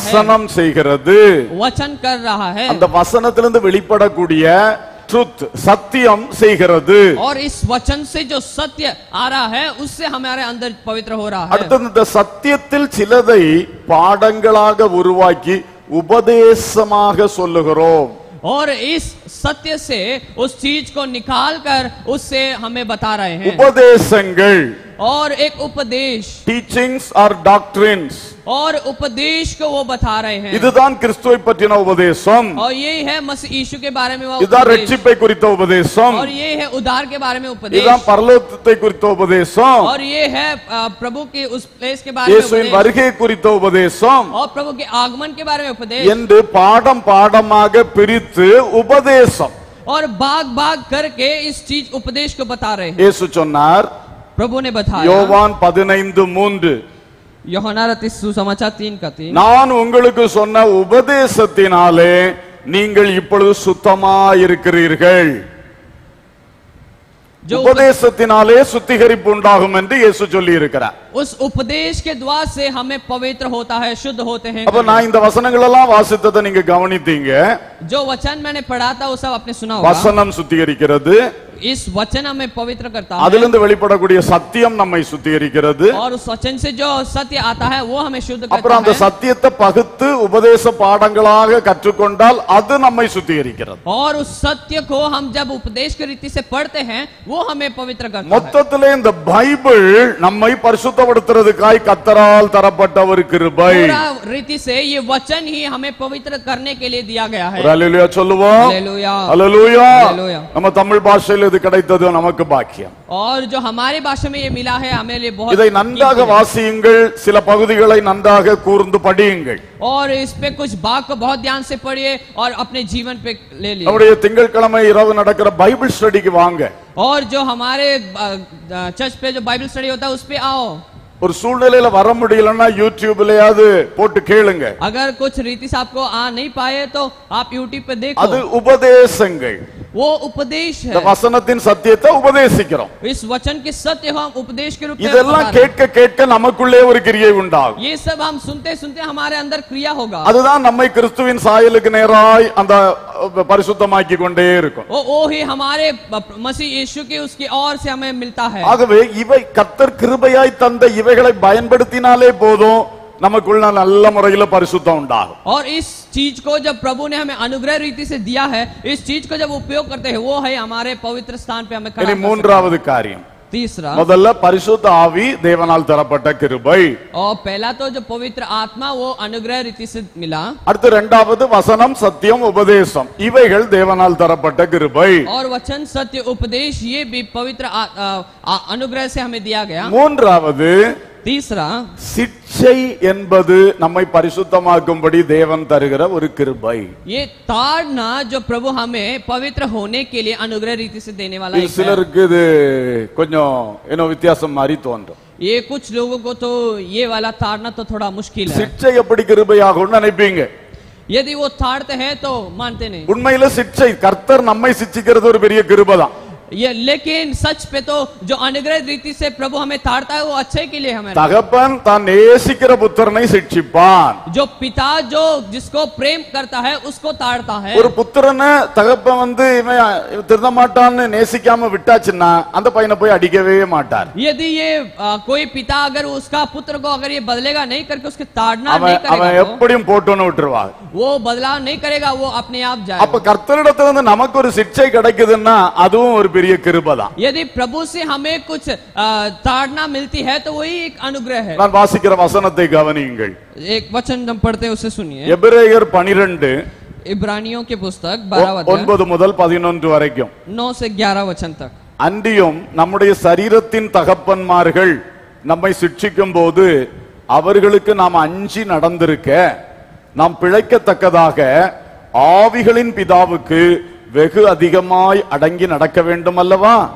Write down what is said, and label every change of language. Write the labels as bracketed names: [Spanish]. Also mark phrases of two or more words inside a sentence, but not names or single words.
[Tamil] வசனம் செய்கிறது. [Hindi] वचन कर रहा है. [Tamil] அந்த வசனத்திலிருந்து வெளிப்படக்கூடிய ட்ரூத் சத்தியம் செய்கிறது. [Hindi] और इस वचन से जो सत्य आ रहा है उससे हमारे अंदर पवित्र हो रहा है. [Tamil] அடுத்து இந்த சத்தியத்தில் சிலதை பாடங்களாக உருவாக்கி உபதேசமாக சொல்லுகிறோம். [Hindi] और इस सत्य से उस चीज को निकाल कर उससे हमें बता रहे हैं. [Tamil] உபதேசங்கள், [Hindi] और एक उपदेश, [English] teachings or doctrines, [Hindi] और उपदेश को वो बता रहे हैं. [Tamil] இதுதான் கிறிஸ்துவை பற்றின உபதேசம். [Hindi] और ये है मसीह यीशु के बारे में वो [Tamil] இதுதான் [Hindi] उपदेश. [Tamil] ரட்சிப்பை குறித்த உபதேசம். [Hindi] और ये है उद्धार के बारे में उपदेश. [Tamil] இதுதான் பரலோகத்தை குறித்த உபதேசம். [Hindi] और ये है प्रभु के उस प्लेस के बारे में [Tamil] இயேசுவின் [Hindi] उपदेश. [Tamil] வருகை குறித்த உபதேசம் [Hindi] और प्रभु के आगमन के बारे में उपदेश. [Tamil] என்று பாடம் பாடமாக பிரித்து உபதேசம். [Hindi] और भाग भाग करके इस चीज उपदेश को बता रहे हैं. [Tamil] இயேசு சொன்னார், [Hindi] प्रभु ने बताया [Tamil] யோவான் 15:3, [Hindi] यूहन्ना रचित सुसमाचार 3:3 [Tamil] நான் உங்களுக்கு சொன்ன உபதேசத்தினாலே நீங்கள் இப்பொழுது சுத்தமாயிருக்கிறீர்கள். உபதேசத்தினாலே சுத்திகரிப்பு உண்டாகும் என்று இயேசு சொல்லி இருக்கிறார். [Hindi] उस उपदेश के द्वार से हमें पवित्र होता है, शुद्ध होते हैं. [Tamil] அப்ப நான் இந்த வசனங்கள் எல்லாம் வாசித்ததை நீங்க கவனித்தீங்க. [Hindi] जो वचन मैंने पढ़ा था वो सब आपने सुना होगा. [Tamil] வசனம் சுத்திகரிக்கிறது, [Hindi] इस वचन हमें पवित्र करता है, [Tamil] அதிலிருந்து வெளிப்படக்கூடிய சத்தியம் நம்மை சுத்திகரிக்கிறது. [Hindi] और उस वचन से जो सत्य आता है वो हमें शुद्ध करता [Tamil] அப்புறம் அந்த [Hindi] है. [Tamil] சத்தியத்தை பகுத்து உபதேச பாடங்களாக கற்றுக்கொண்டால் அது நம்மை சுத்திகரிக்கிறது. [Hindi] और उस सत्य को हम जब उपदेश की रीति से पढ़ते हैं वो हमें पवित्र करता है. [Tamil] மொத்தத்திலே இந்த பைபிள் நம்மை பரிசுத்தப்படுத்துறதுக்காய் கர்த்தரால் தரப்பட்ட ஒரு கிருபை. [Hindi] पूरा रीति से ये वचन ही हमें पवित्र करने के लिए दिया गया है. [Tamil] ஹல்லேலூயா சொல்லுவோம். [Hindi] हालेलुया, [Tamil] ஹல்லேலூயா. [Hindi] हालेलुया. [Tamil] நம்ம தமிழ் பாஷையில் இது கிடைத்தது நமக்கு பாக்கியம். [Hindi] और जो हमारी भाषा में ये मिला है हमें लिए बहुत [Tamil] இதை நன்றாக வாசியுங்கள், சில பகுதிகளை நன்றாக கூர்ந்து படியுங்கள். [Hindi] और इस पे कुछ भाग को बहुत ध्यान से पढ़िए और अपने जीवन पे ले लिए. [Tamil] நம்முடைய திங்கட்கிழமை இரவு நடக்கிற [English] Bible study [Tamil] வாங்க. [Hindi] और जो हमारे चर्च पे जो [English] Bible study [Hindi] होता है उस पे आओ. [Tamil] ஒரு சூழ்நிலையில வர முடியலன்னா யூடியூப்லயாவது போட்டு கேளுங்க. [Hindi] अगर कुछ रीति से आपको आ नहीं पाए तो आप यूट्यूब पे देखो. [Tamil] அது உபதேசங்கள். [Hindi] वो उपदेश है. [Tamil] இந்த வசனத்தின் சத்தியத்தை உபதேசிக்கிறோம். [Hindi] इस वचन के सत्य हम उपदेश के रूप में [Tamil] இதெல்லாம் கேட்க கேட்க நமக்குள்ளே ஒரு கிரியை உண்டாகும். [Hindi] ये सब हम सुनते सुनते हमारे अंदर क्रिया होगा. [Tamil] அதுதான் நம்மை கிறிஸ்துவின் சாயலுக்கு நேராய் அந்த பரிசுத்தமாக்கி கொண்டே இருக்கும். [Hindi] वो ही हमारे मसीह यीशु के उसकी ओर से हमें मिलता है. [Tamil] ஆகவே இவை கர்த்தர் கிருபையாய் தந்த இவைகளை பயன்படுத்தினாலே போதும் நமக்குள்ள நல்ல முறையில் பரிசுத்தம் உண்டாகும். [Hindi] और इस चीज को जब प्रभु ने हमें अनुग्रह रीति से दिया है, इस चीज को जब उपयोग करते हैं वो है हमारे पवित्र स्थान पे हमें खड़ा. [Tamil] மூன்றாவது காரியம், [Hindi] तीसरा, [Tamil] முதல்ல பரிசுத்த ஆவி தேவனால் தரப்பட்ட கிருபை. [Hindi] और पहला तो जो पवित्र आत्मा वो अनुग्रह रीति से मिला. [Tamil] அடுத்து இரண்டாவது வசனம் சத்தியம் உபதேசம், இவைகள் தேவனால் தரப்பட்ட கிருபை. [Hindi] और वचन सत्य उपदेश ये भी पवित्र अनुग्रह से हमें दिया गया. [Tamil] மூன்றாவது [Hindi] तीसरा, [Tamil] சிட்சை என்பது நம்மை பரிசுத்தமாக்கும்படி தேவன் தருகிற ஒரு கிருபை. [Hindi] ये ताड़ना जो प्रभु हमें पवित्र होने के लिए अनुग्रह रीति से देने वाला एक है. [Tamil] சிலருக்கு இது கொஞ்சம் ஏனோ வித்தியாசம் மாதிரி தோன்றும். [Hindi] ये कुछ लोगों को तो ये वाला ताड़ना तो थोड़ा मुश्किल है. [Tamil] சிட்சை எப்படி கிருபையாகும்னு நினைப்பீங்க. [Hindi] यदि वो ताड़ते हैं तो मानते नहीं. [Tamil] உண்மையில சிட்சை கர்த்தர் நம்மை சிட்சிக்கிறது ஒரு பெரிய கிருபை தான். [Hindi] ये लेकिन सच पे तो जो अनुग्रह रीति से प्रभु हमें ताड़ता है वो अच्छे के लिए हमें. [Tamil] தகப்பன் தான் நேசிக்கிற புத்திரனை சிட்சிப்பான். [Hindi] जो पिता जो जिसको प्रेम करता है उसको ताड़ता है. [Tamil] ஒரு புத்திரனை தகப்பன் இவன் திருந்த மாட்டான்னு நேசிக்காம விட்டாச்சுன்னா அந்த பையனை போய் அடிக்கவே மாட்டார். [Hindi] यदि ये कोई पिता अगर उसका पुत्र को अगर ये बदलेगा नहीं करके उसके ताड़ना नहीं [Tamil] அவன் [Hindi] करेगा [Tamil] எப்படியும் போட்டுன்னு விட்டுருவான். [Hindi] वो बदलाव नहीं करेगा, वो अपने आप जाएगा. [Tamil] அப்ப கர்த்தரிடத்துல நமக்கு ஒரு சிட்சை கிடைக்குதுன்னா அதுவும் ஒரு பெரிய கிருபை தான். [Hindi] यदि प्रभु से हमें कुछ ताड़ना मिलती है तो वही एक अनुग्रह है. [Tamil] நான் வாசிக்கிற வசனத்தை கவனியுங்கள். [Hindi] एक वचन हम पढ़ते हैं उसे सुनिए. [Tamil] எபிரேயர் 12 [Hindi] इब्रानियों की पुस्तक 12 अध्याय [Tamil] 9 முதல் 11 வரைக்கும். [Hindi] 9 से 11 वचन तक. [Tamil] அன்றியும் நம்முடைய சரீரத்தின் தகப்பன்மார்கள் நம்மை சிட்சிக்கும் போது அவர்களுக்கு நாம் அஞ்சி நடந்திருக்க நாம் பிழைக்கத்தக்கதாக ஆவிகளின் பிதாவுக்கு வெகு அதிகமாய் அடங்கி நடக்க வேண்டும் அல்லவா?